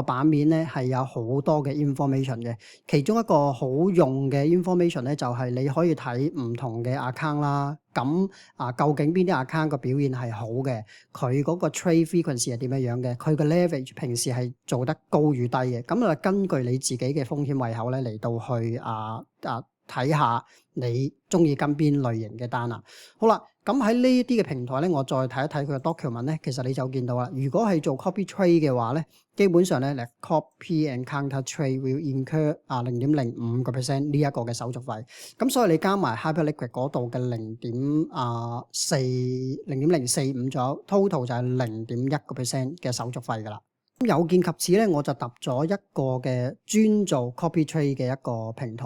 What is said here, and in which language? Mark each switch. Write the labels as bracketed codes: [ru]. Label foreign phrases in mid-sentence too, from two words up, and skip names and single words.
[yue] 版面咧係有好多嘅 information 嘅，其中一個好用嘅 information 咧就係你可以睇唔同嘅 account 啦，咁究竟邊啲 account 個表現係好嘅，佢嗰個 [en] trade frequency [yue] 係點樣樣嘅，佢嘅 leverage 平時係做得高與低嘅，咁根據你自己嘅風險胃口咧嚟到去睇下你中意跟邊類型嘅單啊。好啦，咁喺呢啲嘅平台咧，我再睇一睇佢嘅 document 咧，其實你就見到啦。如果係做 [en] copy trade [yue] 嘅話咧，基本上咧 ， [en] copy and counter trade will incur [yue] 0.05% 呢一個嘅手續費。咁所以你加埋 Hyperliquid 嗰度嘅0.045左右 total 就係0.1% 嘅手續費㗎啦。咁有見及此咧，我就揼咗一個嘅專做 [en] copy trade [yue] 嘅一個平台。